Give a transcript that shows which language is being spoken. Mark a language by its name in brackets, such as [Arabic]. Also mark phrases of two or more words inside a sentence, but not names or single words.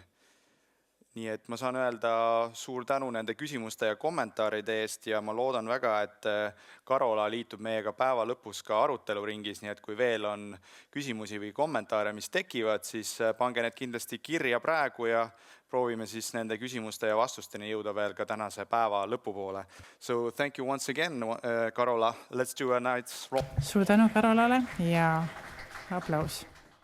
[Estonian] Nii et ma saan öelda suur tänu nende küsimuste ja kommentaaride eest ja ma loodan väga, et Karola liitub meiega päeva lõpus ka aruteluringis, nii et kui veel on küsimusi või kommentaare, mis tekivad, siis pange need kindlasti kirja praegu ja proovime siis nende küsimuste ja vastusteni jõuda veel ka tänase päeva lõpupoole. [English] So thank you once again, Karola. Let's do a nice roll. [Estonian] Suur tänu Karolale ja aplaus.